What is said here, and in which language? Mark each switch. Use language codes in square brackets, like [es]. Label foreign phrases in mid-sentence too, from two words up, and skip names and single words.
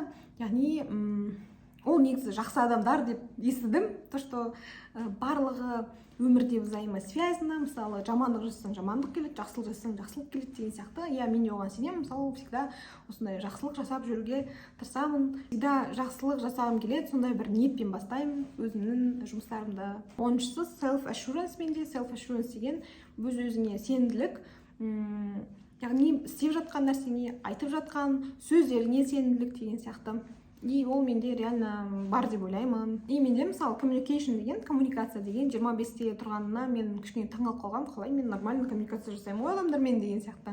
[kk] Яғни ол негізі жақсы адамдар деп естідім, [ru] то что [kk] барлығы өмірде взаимосвязаны, мысалы жамандық жасасаң жамандық келеді, жақсылық жасасаң жақсылық келеді деген сияқты. Я мен оған сенемін, мысалы всегда осындай жақсылық жасап жүруге тырысамын. Всегда жақсылық жасағым келеді, сондай бір ниетпен бастаймын өзімнің жұмыстарымды. 10-шысы [en] self assurance. [kk] Менде [en] self assurance [kk] деген өз өзіңе сенімділік, яғни істеп жатқан нәрсеңе, айтып жатқан сөздеріңе сенімділік деген сияқты. И ол менде реально бар деп ойлаймын. И менде мысалы communication деген, коммуникация деген 25-те тұрғанына мен кішкене таңғалып қалғам, қалай мен нормально коммуникация жасаймын ғой адамдармен деген сияқты.